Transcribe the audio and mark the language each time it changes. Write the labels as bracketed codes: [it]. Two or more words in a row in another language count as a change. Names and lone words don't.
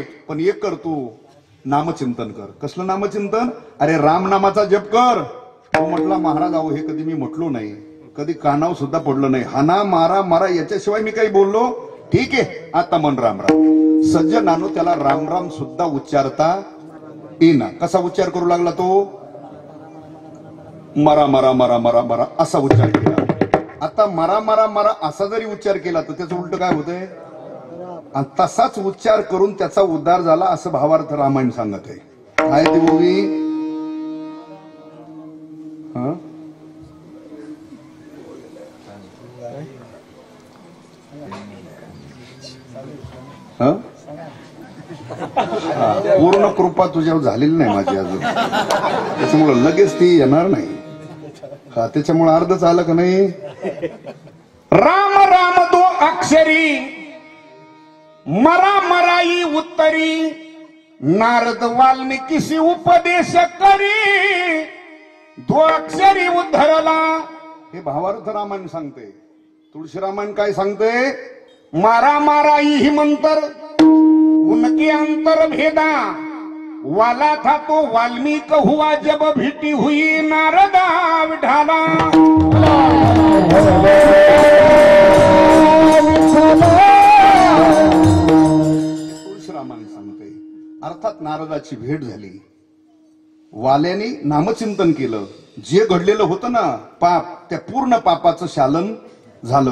[mr] पण एक कर, तू नामचिंतन कर. कसलं नामचिंतन? अरे राम नामाचा जप कर. तो म्हटला महाराज अहो हे कधी मी म्हटलो नाही, कधी कानावर सुद्धा पडलं नाही. हाना मारा मारा याच्याशिवाय मी काही बोललो? ठीक आहे आता मन राम राम. सज्जनानो त्याला राम राम सुद्धा उच्चारता येईना. कसा उच्चार करू लागला तो? मरा मरा मरा मरा मरा असा उच्चार केला. आता मरा मरा मरा असा जरी उच्चार केला तर त्याचं उलट काय होतंय? तसाच उच्चार करून त्याचा उद्धार झाला असं भावार्थ रामायण सांगत आहे. काय ते बोली? पूर्ण कृपा तुझ्यावर झालेली नाही माझी अजून, त्याच्यामुळे लगेच ती येणार नाही. हा त्याच्यामुळे अर्धच आलं का नाही? राम राम दो अक्षरी मरा मराई उत्तरी, नारद वाल्मिकीशी उपदेश करी, दो अक्षरी उद्धरला. हे भावार्थ रामायण सांगते. तुळशी रामायण काय सांगते? [hi] मारा माराई ही मंतर उनके अंतर भेदा, वाला था तो वाल्मीक हुआ जब भेटी हुई नारदा विठाला. [mr] तुळशीरामाने सांगते अर्थात नारदाची भेट झाली. वाल्याने नामचिंतन केलं. जे घडलेलं होतं ना पाप, त्या पूर्ण पापाचं शालन झालं.